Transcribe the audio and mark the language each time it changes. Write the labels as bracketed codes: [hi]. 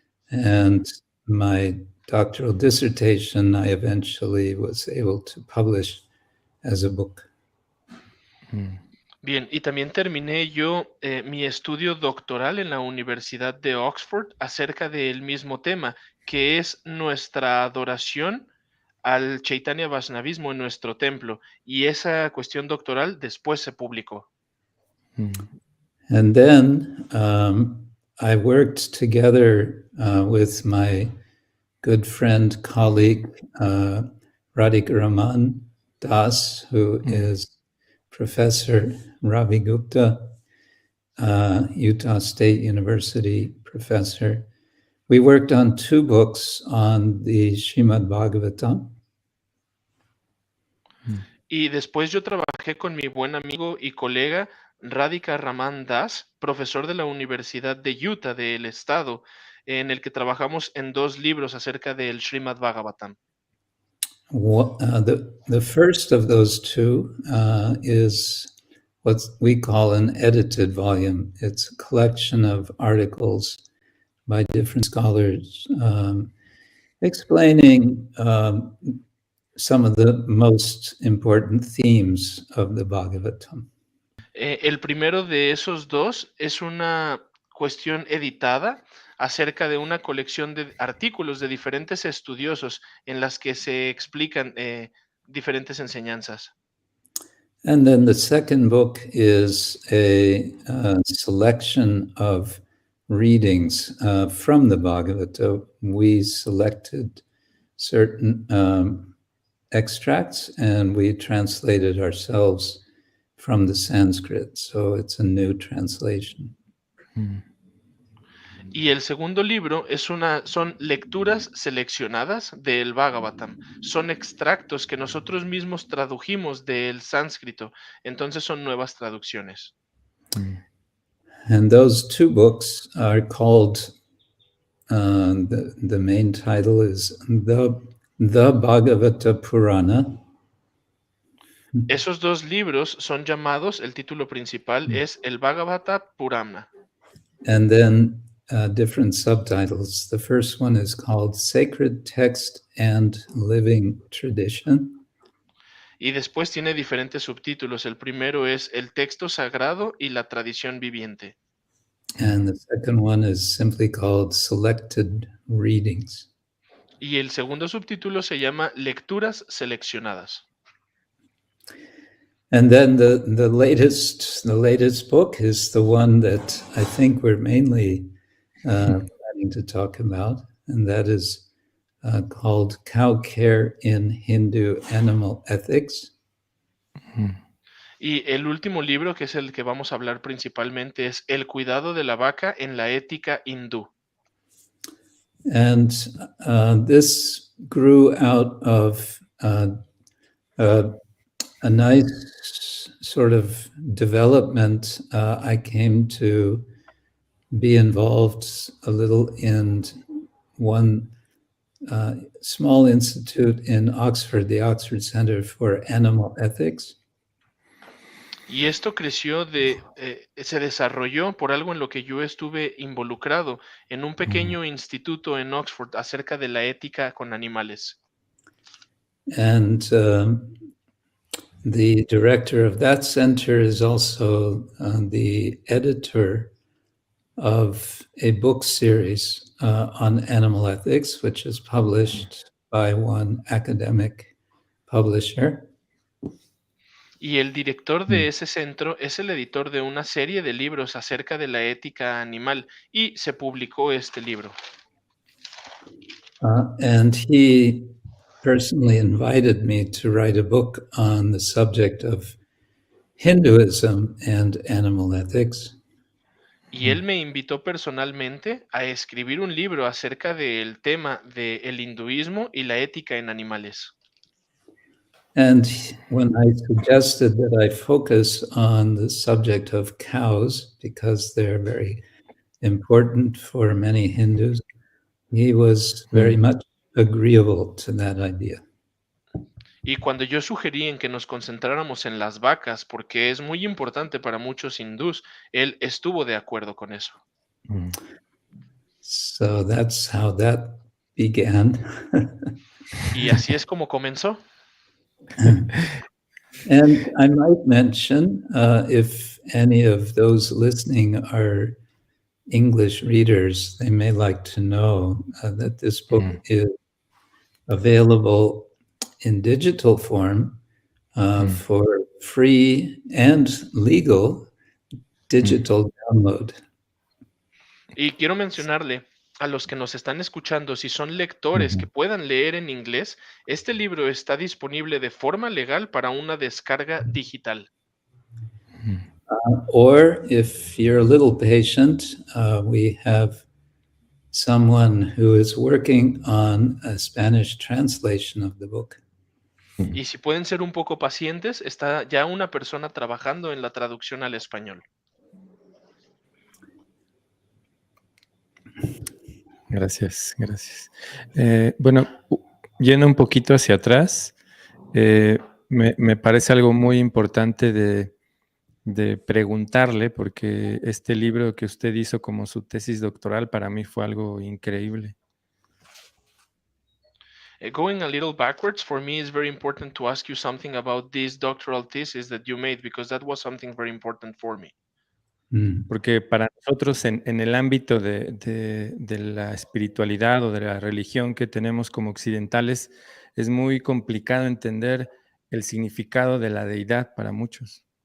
[en] And my doctoral dissertation, I eventually was able to publish as a book. [es] Bien, y también terminé yo mi estudio doctoral en la Universidad de Oxford acerca del mismo tema, que es nuestra adoración al Chaitanya Vaishnavismo en nuestro templo. Y esa cuestión doctoral después se publicó. [en] And then I worked together with my good friend, colleague, Radhika Raman Das, who is Professor Ravi Gupta, Utah State University professor. We worked on 2 books on the Srimad Bhagavatam. [es] Y después yo trabajé con mi buen amigo y colega Radhika Raman Das, profesor de la Universidad de Utah del estado, en el que trabajamos en 2 libros acerca del Srimad Bhagavatam. [en] The first of those 2 is what we call an edited volume. It's a collection of articles by different scholars explaining some of the most important themes of the Bhagavatam. [es] El primero de esos 2 es una cuestión editada acerca de una colección de artículos de diferentes estudiosos en las que se explican diferentes enseñanzas. [en] And then the second book is a selection of readings from the Bhagavata. We selected certain extracts and we translated ourselves from the Sanskrit. So it's a new translation. [es] Y el segundo libro son lecturas seleccionadas del Bhagavatam. Son extractos que nosotros mismos tradujimos del sánscrito. Entonces son nuevas traducciones. [en] And those 2 books are called, the main title is the Bhagavata Purana. [es] Esos 2 libros son llamados, el título principal es el Bhagavata Purana. [en] And then different subtitles. The first one is called Sacred Text and Living Tradition. [es] Y después tiene diferentes subtítulos. El primero es el texto sagrado y la tradición viviente. [en] And the second one is simply called Selected Readings. [es] Y el segundo subtítulo se llama Lecturas seleccionadas. [en] And then the latest book is the one that I think we're mainly planning to talk about, and that is called Cow Care in Hindu Animal Ethics. [es] Y el último libro, que es el que vamos a hablar principalmente, es El cuidado de la vaca en la ética hindú. [en] And this grew out of a nice sort of development. I came to be involved a little in one small institute in Oxford, the Oxford Center for Animal Ethics. [es] Y esto creció se desarrolló por algo en lo que yo estuve involucrado en un pequeño instituto en Oxford acerca de la ética con animales. [en] And the director of that center is also the editor of a book series on animal ethics, which is published by one academic publisher. [es] Y el director de ese centro es el editor de una serie de libros acerca de la ética animal y se publicó este libro. [en] And he personally invited me to write a book on the subject of Hinduism and animal ethics. [es] Y él me invitó personalmente a escribir un libro acerca del tema del hinduismo y la ética en animales. [en] And when I suggested that I focus on the subject of cows, because they're very important for many Hindus, he was very much agreeable to that idea. [es] Y cuando yo sugerí en que nos concentráramos en las vacas, porque es muy importante para muchos hindús, él estuvo de acuerdo con eso. [en] So that's how that began. [es] Y así es como comenzó. [en] And I might mention, if any of those listening are English readers, they may like to know that this book is available in digital form for free and legal digital download. [es] Y quiero mencionarle a los que nos están escuchando, si son lectores que puedan leer en inglés, este libro está disponible de forma legal para una descarga digital. [en] Or if you're a little patient, we have someone who is working on a Spanish translation of the book. [es] Y si pueden ser un poco pacientes, está ya una persona trabajando en la traducción al español. Gracias, gracias. Bueno, yendo un poquito hacia atrás, me parece algo muy importante de preguntarle, porque este libro que usted hizo como su tesis doctoral para mí fue algo increíble. [en] Going a little backwards, for me it's very important to ask you something about this doctoral thesis that you made, because that was something very important for me. [es] Porque para nosotros en el ámbito de la espiritualidad o de la religión que tenemos como occidentales, es muy complicado entender el significado de la deidad para muchos.